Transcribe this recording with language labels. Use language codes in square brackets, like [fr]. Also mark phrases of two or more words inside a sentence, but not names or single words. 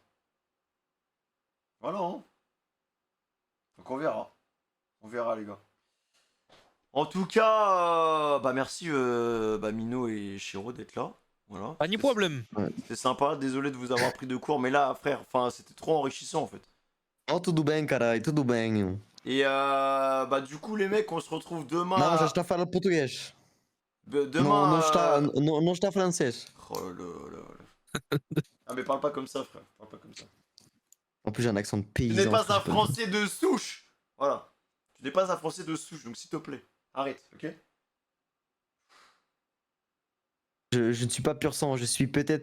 [fr] Voilà, hein. Donc on verra. On verra, les gars. En tout cas, bah merci bah Mino et Shiro d'être là. Voilà. Pas ni problème. C'est sympa. Désolé de vous avoir pris de cours, mais là, frère, enfin, c'était trop enrichissant en fait. [pt] Oh, tudo bem, caralho, tudo bem. [fr] Et bah du coup, les mecs, on se retrouve demain. [pt] Não, já está a falar português. [fr] Demain. [pt] Não está francês. [fr] Oh là là. Ah mais parle pas comme ça, frère. Parle pas comme ça. En plus, j'ai un accent de Tu paysan. n'es pas un frère. Français de souche. Voilà. Tu n'es pas un Français de souche, donc s'il te plaît, arrête, ok? Je ne suis pas pur sang, je suis peut-être.